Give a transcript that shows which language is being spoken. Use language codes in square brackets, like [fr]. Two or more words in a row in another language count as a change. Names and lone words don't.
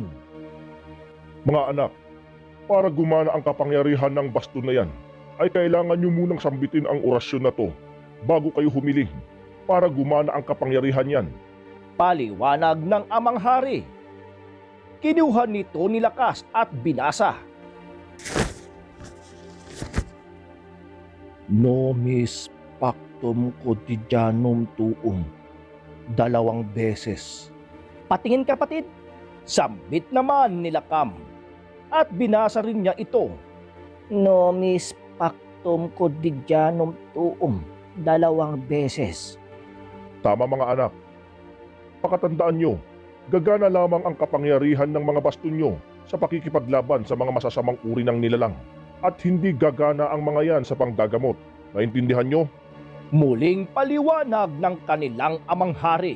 [tl] Mga anak, para gumana ang kapangyarihan ng baston na yan, ay kailangan nyo munang sambitin ang orasyon na to bago kayo humiling para gumana ang kapangyarihan yan. Paliwanag ng amang hari. Kinuha nito ni Lakas at binasa. [la] Nomis pactum quotidianum tuum. [tl] 2 beses. Patingin kapatid. Sambit naman ni Lakam. At binasa rin niya ito. [la] Nomis pactum quotidianum tuum. [tl] 2 beses. Tama mga anak. Pakatandaan nyo, gagana lamang ang kapangyarihan ng mga baston nyo sa pakikipaglaban sa mga masasamang uri ng nilalang. At hindi gagana ang mga yan sa panggagamot. Naintindihan nyo? Muling paliwanag ng kanilang amang hari.